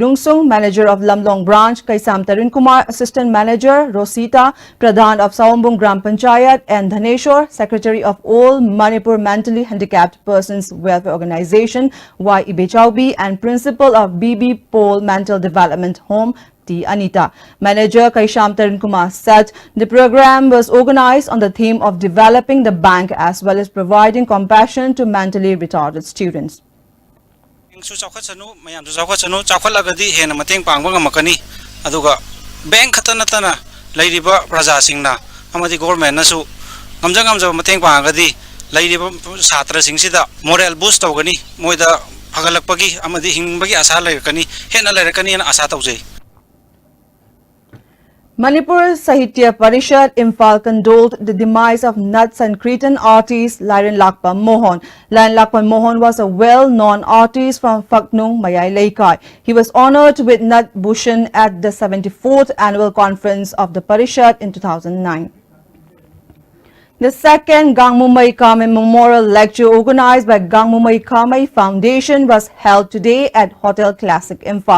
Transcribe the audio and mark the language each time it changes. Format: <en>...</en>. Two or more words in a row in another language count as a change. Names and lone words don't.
<en>Rungsung, manager of Lamlong branch, Kaisam Tarun Kumar, assistant manager, Rosita, Pradhan of Saombung Gram Panchayat, and Dhaneshwar, secretary of all Manipur Mentally Handicapped Persons Welfare Organization, Y. Ibechaubi, and principal of BB Paul Mental Development Home, T. Anita. Manager Kaisham Tarun Kumar said the program was organized on the theme of developing the bank as well as providing compassion to mentally retarded students.</en> <mni>Su chawkhat sanu mayam su chawkhat sanu chawkhat lagadi hena mateng pangba ngamakani aduga bank khatana tana lairiba praja singna amadi government na su ngamja mateng pangadi lairiba satra singsida moral boost tawgani moida phagalakpagi amadi hingbagi asa lairkani hena lairkani na asa tawjai.</mni> <en>Manipur Sahitya Parishad Imphal condoled the demise of Nuts and Cretan artist Lairan Lakpa Mohan. Lairan Lakpa Mohan was a well-known artist from Phaknung, Mayai Laikai. He was honored with Nat Bhushan at the 74th annual conference of the Parishad in 2009. The second Gangmumai Kamai Memorial Lecture organized by Gangmumai Kamai Foundation was held today at Hotel Classic Imphal.</en>